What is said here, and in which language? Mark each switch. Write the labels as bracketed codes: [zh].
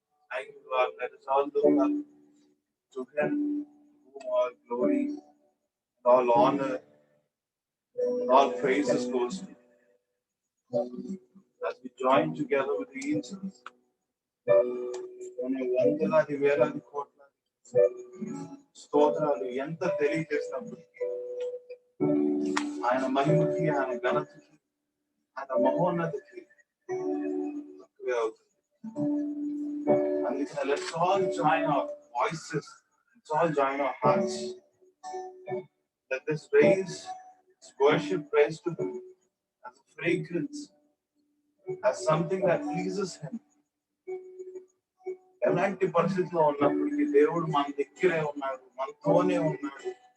[en] Thank you, Lord. Let us all look up to Him, whom all glory, all honor, and all praises goes to. As we join together with the angels, [te] మన వందలాది వేలాది కోట్ల స్తోత్రాలు ఎంత తెలియజేసినప్పటికీ ఆయన మహిమకి, ఆయన ఘనతకి, ఆయన మహోన్నతికి తక్కువే అవుతుంది. [en] అందుకని let's all join our voices, let's all join our hearts. Let this raise, this worship praise to Him as a fragrance, as something that pleases Him. [te] ఎలాంటి పరిస్థితిలో ఉన్నప్పటికీ దేవుడు మన దగ్గరే ఉన్నాడు, మనతోనే ఉన్నాడు.